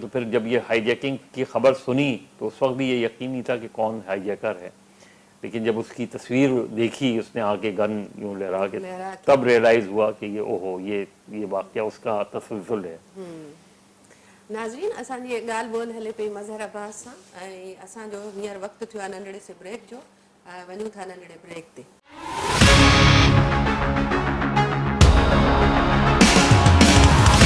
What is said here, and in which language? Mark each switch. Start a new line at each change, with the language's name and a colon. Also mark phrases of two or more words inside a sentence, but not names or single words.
Urdu: تو پھر جب یہ ہائی جیکنگ کی خبر سنی تو اس وقت بھی یہ یقین نہیں تھا کہ کون ہائی جیکر ہے، لیکن جب اس کی تصویر دیکھی اس نے آ کے گن یوں لہرا کے، تب ریئلائز ہوا کہ یہ واقعہ اس کا تسلسل ہے.
Sindhi: ناظرین، اساں جی ॻाल्हि ॿोल हले पई मज़हर अब्बास सां، ऐं असांजो हींअर वक़्तु थियो आहे नंढड़े से ब्रेक जो. वञूं था नंढड़े ब्रेक ते.